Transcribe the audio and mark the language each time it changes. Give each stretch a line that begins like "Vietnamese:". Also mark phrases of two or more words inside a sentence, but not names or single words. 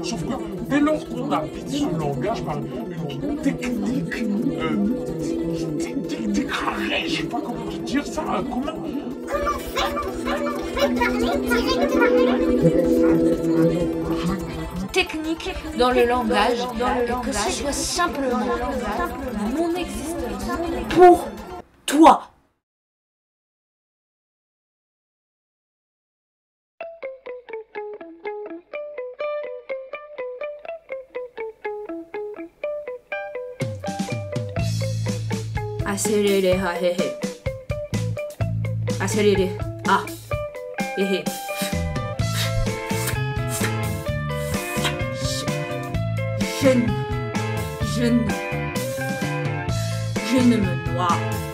French: Sauf que dès lors qu'on habite ce langage par une technique d'écrasage, je sais pas comment te dire ça, comment Comment faire parler directement? technique dans le langage, et que ce soit simplement mon existence pour toi. Aserere ha he he. Aserere ah he he. Je ne me noie.